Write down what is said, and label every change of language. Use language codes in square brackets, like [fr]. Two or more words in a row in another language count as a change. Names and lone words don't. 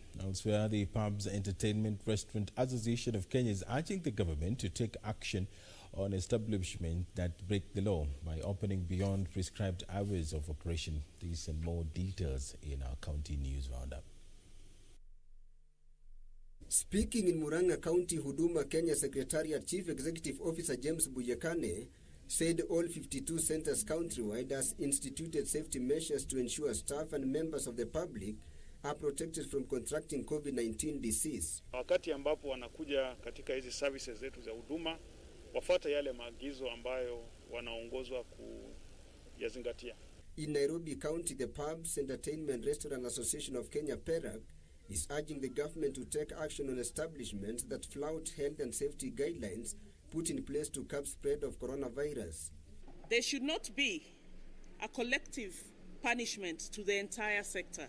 [en] Elsewhere, the Pubs Entertainment Restaurant Association of Kenya is urging the government to take action on establishments that break the law by opening beyond prescribed hours of operation. These and more details in our county news roundup. Speaking in Murang'a County, Huduma Kenya Secretariat Chief Executive Officer James Buyekane said all 52 centers countrywide has instituted safety measures to ensure staff and members of the public are protected from contracting COVID-19 disease. [sw] Wakati ambapo wanakuja katika hizi services zetu za huduma, wafuata yale maagizo ambayo wanaongozwa kuyazingatia. [en] In Nairobi County, the Pubs Entertainment Restaurant Association of Kenya (PERAC) is urging the government to take action on establishments that flout health and safety guidelines put in place to curb spread of coronavirus. There should not be a collective punishment to the entire sector.